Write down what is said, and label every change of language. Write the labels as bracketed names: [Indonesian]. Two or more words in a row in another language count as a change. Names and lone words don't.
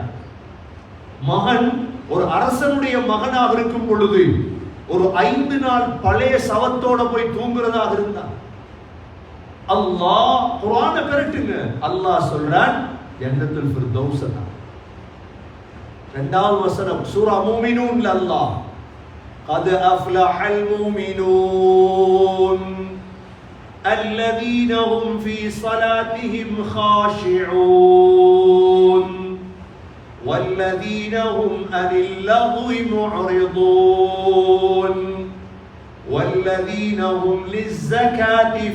[Tamil] மகன் ஒரு அரசனுடைய மகனாக இருக்கும் பொழுது ஒரு 5 நாள் பழைய சவத்தோட போய் தூங்குறதாக இருந்தார். அல்லாஹ் குர்ஆனை பெரட்டுங்க, அல்லாஹ் சொல்றான் ஜன்னத்துல் ஃபிர்தௌஸ். இரண்டாவது வசனம் சூரா மூமினூன்ல அல்லாஹ் [Arabic] قد أفلح المؤمنون الذين هم في صلاتهم خاشعون والذين هم عن اللغو معرضون والذين هم للزكاة